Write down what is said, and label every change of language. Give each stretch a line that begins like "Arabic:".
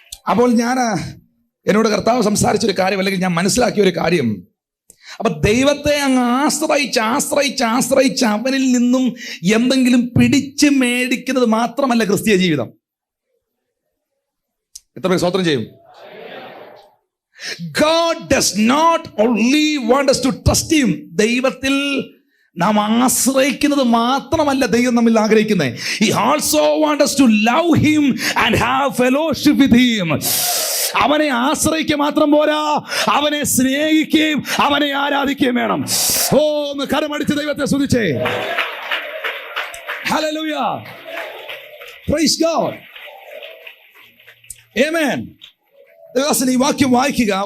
Malayalam: അപ്പോൾ എന്നോട് കർത്താവ് സംസാരിച്ചൊരു കാര്യം, അല്ലെങ്കിൽ ഞാൻ മനസ്സിലാക്കിയ ഒരു കാര്യം, അപ്പൊ ദൈവത്തെ അങ്ങ് ആശ്രയിച്ച് അവനിൽ നിന്നും എന്തെങ്കിലും പിടിച്ച് മേടിക്കുന്നത് മാത്രമല്ല ക്രിസ്തീയ ജീവിതം. എത്ര പേര് സ്തോത്രം ചെയ്യും?
English: God does not only want us to trust him.
Malayalam: ദൈവത്തിൽ നാം ആശ്രയിക്കുന്നത് മാത്രമല്ല ദൈവം നമ്മിൽ ആഗ്രഹിക്കുന്നത്.
English: He also wants us to love him and have fellowship with him.
Malayalam: അവനെ ആശ്രയിക്കുക മാത്രം പോരാ, അവനെ സ്നേഹിക്കുകയും അവനെ ആരാധിക്കുകയും വേണം. ഓ, ഒന്ന് കരമടിച്ച് ദൈവത്തെ സ്തുതിച്ചേ.
English: ഹല്ലേലൂയ. Praise God.
Malayalam: ആമേൻ. ഈ വാക്യം വായിക്കുക.